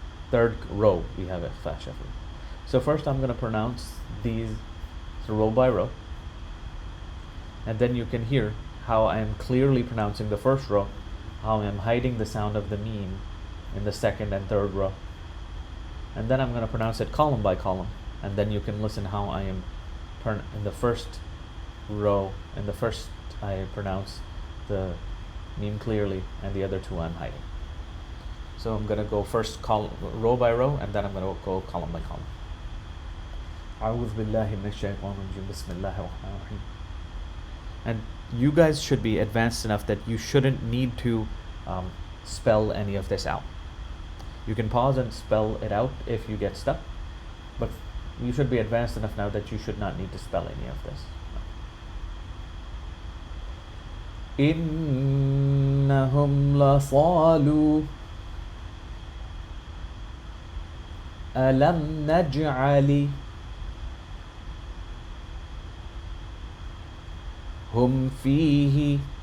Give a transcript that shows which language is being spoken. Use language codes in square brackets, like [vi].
[en] Third row we have Ikfa Shafui. So first I'm going to pronounce these row by row, and then you can hear how I am clearly pronouncing the first row, how I am hiding the sound of the Meem in the second and third row, and then I'm going to pronounce it column by column, and then you can listen how I am in the first row. In the first I pronounce the Meem clearly, and the other two I'm hiding. So I'm going to go first row by row, and then I'm going to go column by column. [ar] أعوذ بالله من الشيطان الرجيم بسم الله الرحمن الرحيم. [en] And you guys should be advanced enough that you shouldn't need to spell any of this out. You can pause and spell it out if you get stuck, but you should be advanced enough now that you should not need to spell any of this. [ar] إنهم لصالوا ألم نجعل هم فيه